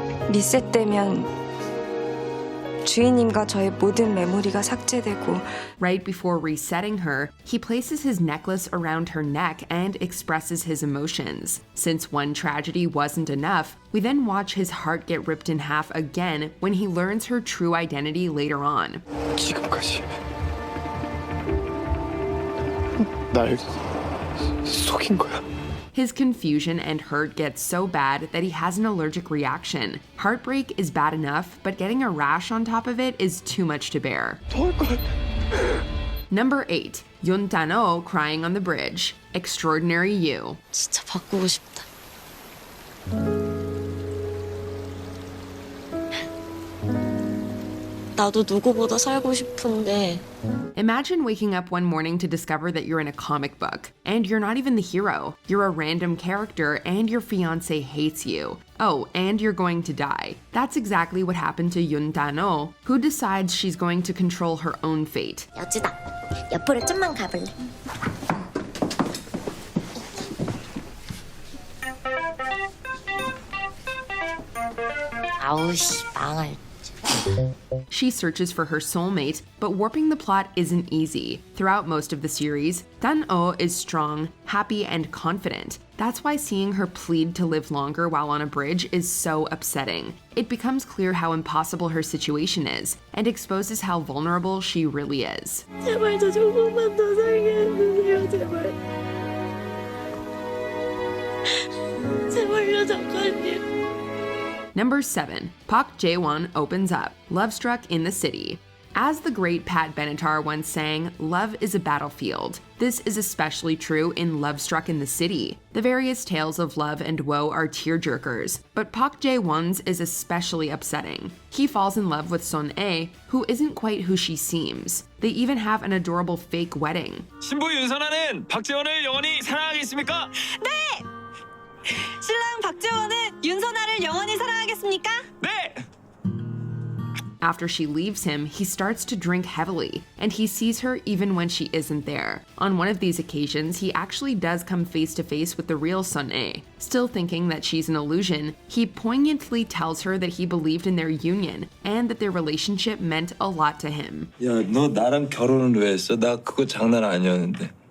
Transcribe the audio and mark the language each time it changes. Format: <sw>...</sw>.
<ko>리셋되면 주인님과 저의 모든 메모리가 삭제되고.</ko> <en>Right before resetting her, he places his necklace around her neck and expresses his emotions. Since one tragedy wasn't enough, we then watch his heart get ripped in half again when he learns her true identity later on.</en> <ko>지금까지 날 속인 거야.</ko> <en>His confusion and hurt get so bad that he has an allergic reaction. Heartbreak is bad enough, but getting a rash on top of it is too much to bear. Number 8. Yoon Dan-oh crying on the bridge. Extraordinary You.</en> <ko>진짜 바꾸고 싶다. 나도 누구보다 살고 싶은데.</ko> <en>Imagine waking up one morning to discover that you're in a comic book, and you're not even the hero. You're a random character, and your fiancé hates you. Oh, and you're going to die. That's exactly what happened to Yoon Dan-oh, who decides she's going to control her own fate.</en> <ko>여주다. 옆으로 좀만 가볼래? 아우씨, 망할.</ko> <en>She searches for her soulmate, but warping the plot isn't easy. Throughout most of the series, Dan-oh is strong, happy, and confident. That's why seeing her plead to live longer while on a bridge is so upsetting. It becomes clear how impossible her situation is, and exposes how vulnerable she really is.</en> <ko>제발 저 조금만 더 살게 해주세요, 제발. 제발요, 잠깐요.</ko> <en>Number 7. Park Jae-won opens up. Lovestruck in the City. As the great Pat Benatar once sang, love is a battlefield. This is especially true in Lovestruck in the City. The various tales of love and woe are tearjerkers, but Park Jae-won's is especially upsetting. He falls in love with Son-ae, who isn't quite who she seems. They even have an adorable fake wedding.</en> <ko>신부 윤선아는 박재원을 영원히 사랑하겠습니까? 네! 신랑 박재원은 윤선아를 영원히 사랑하겠습니까? 네!</ko> <en>After she leaves him, he starts to drink heavily, and he sees her even when she isn't there. On one of these occasions, he actually does come face to face with the real Son-ae. Still thinking that she's an illusion, he poignantly tells her that he believed in their union, and that their relationship meant a lot to him.</en> <ko>야, 너 나랑 결혼을 왜 했어? 나 그거 장난 아니었는데.</ko>